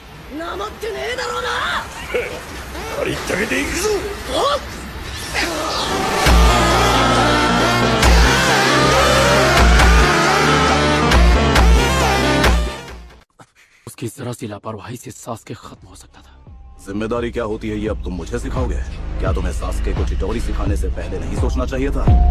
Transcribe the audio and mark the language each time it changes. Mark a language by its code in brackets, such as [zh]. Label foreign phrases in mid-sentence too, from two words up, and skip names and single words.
[ja] なまってねえだろうな。ありったけていくぞ。 [hi] उसकी जरा सी लापरवाही से सास्के खत्म हो सकता था। जिम्मेदारी क्या होती है ये अब तुम मुझे सिखाओगे? क्या तुम्हें सास्के को चिटोरी सिखाने से पहले नहीं सोचना चाहिए था?